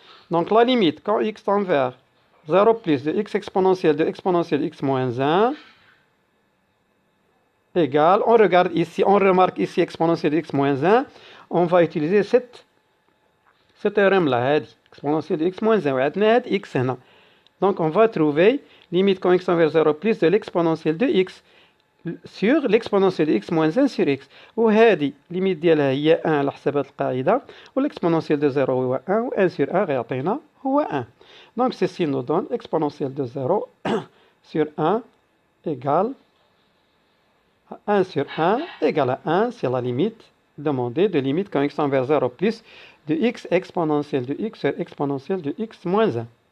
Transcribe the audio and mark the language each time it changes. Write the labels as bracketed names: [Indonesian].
[French] Donc la limite, quand x tend vers 0 plus de x exponentielle de exponentielle x moins 1 égale, on regarde ici, on remarque ici exponentielle de x moins 1, on va utiliser ce théorème-là, exponentielle de x moins 1, x [Arabic] هنا. [French] Donc on va trouver limite quand x tend vers 0 plus de l'exponentielle de x sur l'exponentielle de x moins 1 sur x. [Arabic] وهذه limite ديالها هي 1 على حساب هذه القاعدة وال [French] exponentielle de 0 [Arabic] هو 1 و [French] 1 sur 1 [Arabic] غيعطينا هو 1. [French] Donc ceci nous donne exponentielle de 0 sur 1 égale 1 sur 1 égale à 1, c'est la limite demandée de limite quand x tend vers 0 plus de x exponentielle de x sur exponentielle de x moins 1.